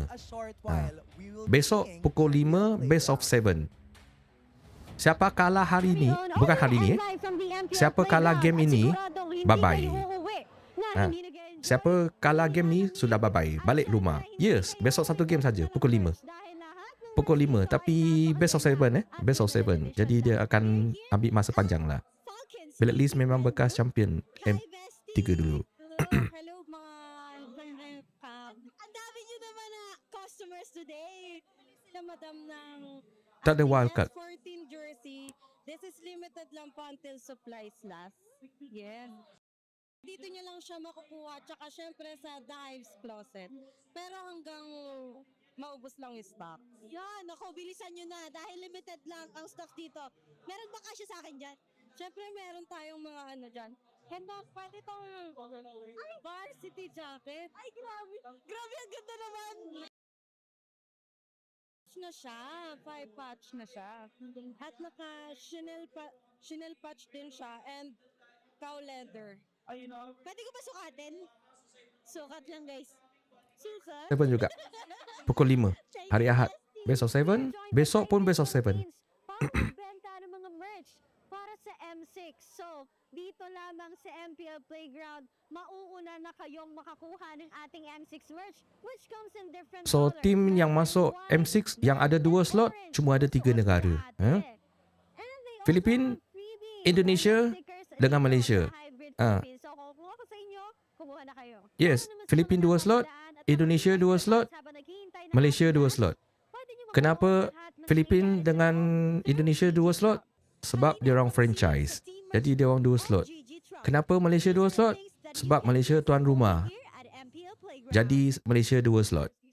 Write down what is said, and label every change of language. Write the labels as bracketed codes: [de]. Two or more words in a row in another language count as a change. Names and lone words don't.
[ms] Besok pukul 5 [en] best of 7. [ms] Siapa kalah hari ni, bukan hari ni siapa kalah game ini, bye-bye. Siapa kalah game ni sudah bye-bye, balik rumah. Yes, besok satu game saja pukul 5. Pukul 5 tapi [en] best of 7 best of 7. [ms] Jadi dia akan ambil masa panjang lah. Blacklist memang bekas champion M3 dulu. [tl] Hello mga ang dami nyo naman na customers today na madam ng [ms] Tak ada wildcard. [en] S14 jersey. This is limited [tl] lang po [en] until supplies last. [tl] Yes. Dito nyo lang siya makukuha. Tsaka syempre sa The Hives Closet. Pero hanggang maubos lang yung stock. Yan, ako, bilisan nyo na. Dahil limited lang ang stock dito. Meron ba kasya sa akin dyan? Syempre, meron tayong mga ano dyan. Henda, pwede itong varsity jacket. Ay, grabe. Grabe, ang ganda naman. na siya. 5 patch na siya. At Chanel patch din siya [en] and cow leather. [tl] Pwede ko ba sukatin? Sukat lang guys. Sukat? [ms] 7 juga. Pukul 5. Hari Ahad. [en] Best of 7. [ms] Besok pun [en] best of 7. [tl] Para magbenta ng mga merch para sa M6. So, dito lamang sa MPL Playground, mauuna na kayong makakuha ng ating M6 merch, [en] which comes in different So, colors. [ms] tim yang masuk M6 yang ada 2 slot, cuma ada 3 negara. Filipin, Indonesia dengan Malaysia. [tl] So, kung kuha ko sa inyo, kumuha na kayo. [ms] Yes, Filipin 2 slot, Indonesia 2 slot, Malaysia 2 slot. Kenapa Filipin dengan Indonesia 2 slot? Sebab dia orang franchise. Jadi dia orang 2 slot. Kenapa Malaysia 2 slot? Sebab Malaysia tuan rumah. Jadi Malaysia 2 slot.